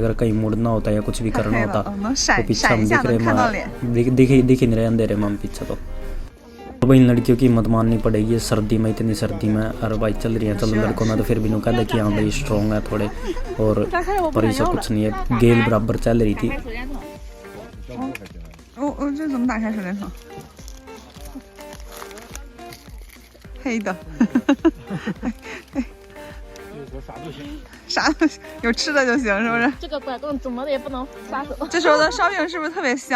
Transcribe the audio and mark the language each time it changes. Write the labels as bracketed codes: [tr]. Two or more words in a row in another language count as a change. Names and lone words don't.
[hi] अगर कहीं मुड़ना होता या कुछ भी करना होता तो पीछे हम दिख रहे, दिख ही नहीं रहे अंधेरे में हम पीछे। तो भाई इन लड़कियों की हिम्मत माननी पड़ेगी सर्दी में, इतनी सर्दी में। अरे भाई चल रही है, चलो लड़कों में तो फिर भी नु कहते कि हाँ भाई स्ट्रॉन्ग है थोड़े, और पर ऐसा कुछ नहीं है, गेल बराबर चल रही थी। [zh] 这怎么打开手电筒？黑的。啥都行，有吃的就行，是不是？这个拐棍怎么也不能撒手。这时候的烧饼是不是特别香？